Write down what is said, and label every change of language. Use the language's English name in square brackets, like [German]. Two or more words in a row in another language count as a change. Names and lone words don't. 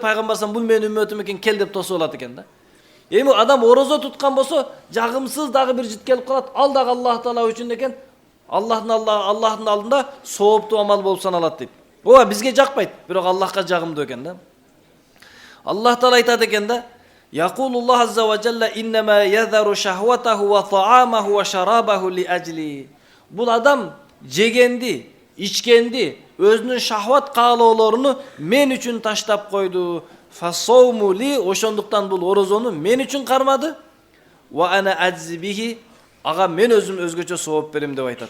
[Kyrgyz] Пайгамбарсан бул менин үммөтүм экен, кел деп тосуп алат экен да. Эми адам орозо туткан болсо, жагымсыз дагы бир жыт келип калат. Ал дагы Аллах Таала үчүн экен. Аллахтын алдында сооптуу амал болуп саналат дейт. Ооба бизге жакпайт, бирок Аллахка жагымдуу экен да. Аллах Таала айтат экен да: [Arabic] "يقول الله عز وجل إنما يذر شهوته وطعامه وشرابه لأجلي." [Kyrgyz] Бул адам жегенди, ичкенди, өзүнүн шахват каалоолоруну мен үчүн таштап койду. [Arabic] فالصوم لي, [Kyrgyz] ошондуктан бул орозону мен үчүн кармады. [Arabic] وأنا أجزي به, [Kyrgyz] ага мен өзүм өзгөчө сооп берем деп айтат.